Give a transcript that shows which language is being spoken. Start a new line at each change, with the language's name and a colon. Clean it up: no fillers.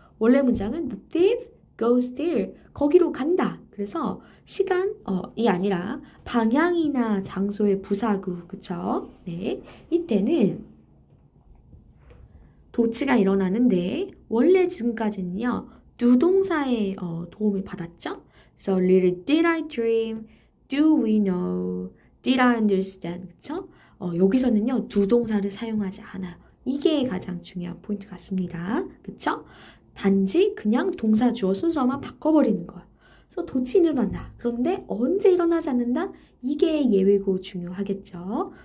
Korean: 원래 문장은
English: the thief goes there.
Korean: 거기로 간다. 그래서 시간이 아니라 방향이나 장소의 부사구, 그쵸? 네, 이때는 도치가 일어나는데 원래 지금까지는요. 누동사의 도움을 받았죠.
English: So little did I dream, do we know, did I understand.
Korean: 그쵸? 여기서는요 누동사를 사용하지 않아요. 이게 가장 중요한 포인트 같습니다. 그쵸? 단지 그냥 동사 주어 순서만 바꿔버리는 거예요. 그래서 도치 일어난다. 그런데 언제 일어나지 않는다? 이게 예외고 중요하겠죠.